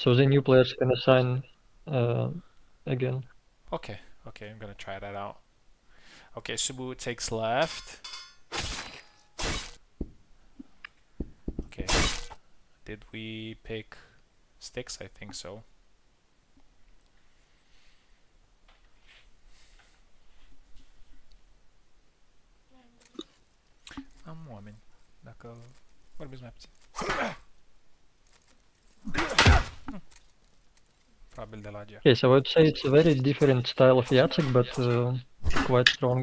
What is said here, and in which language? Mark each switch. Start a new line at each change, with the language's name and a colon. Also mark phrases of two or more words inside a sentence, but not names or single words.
English: So the new players can assign again. Okay, okay, I'm gonna try that out. Okay, Subu takes left. Okay, did we pick sticks? I think so.
Romanian: Moment. Dacă vorbesc mai puțin. Probabil de la G.
English: Okay, so I would say it's a very different style of Jacek, but quite strong.